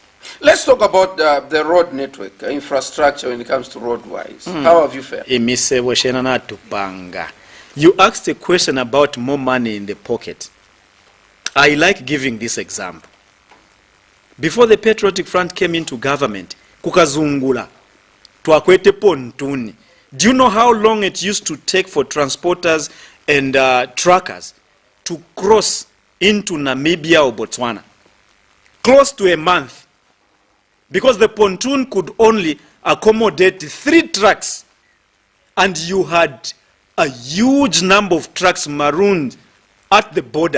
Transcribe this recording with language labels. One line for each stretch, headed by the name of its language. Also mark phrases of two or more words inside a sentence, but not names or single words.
English: Let's talk about the road network, infrastructure when it comes to road-wise. How have you fared? You asked a question about more money in the pocket. I like giving this example. Before the Patriotic Front came into government,
Bemba: kukazungula, twakwete pontuni.
English: Do you know how long it used to take for transporters and truckers to cross into Namibia or Botswana? Close to a month. Because the pontoon could only accommodate 3 trucks. And you had a huge number of trucks marooned at the border.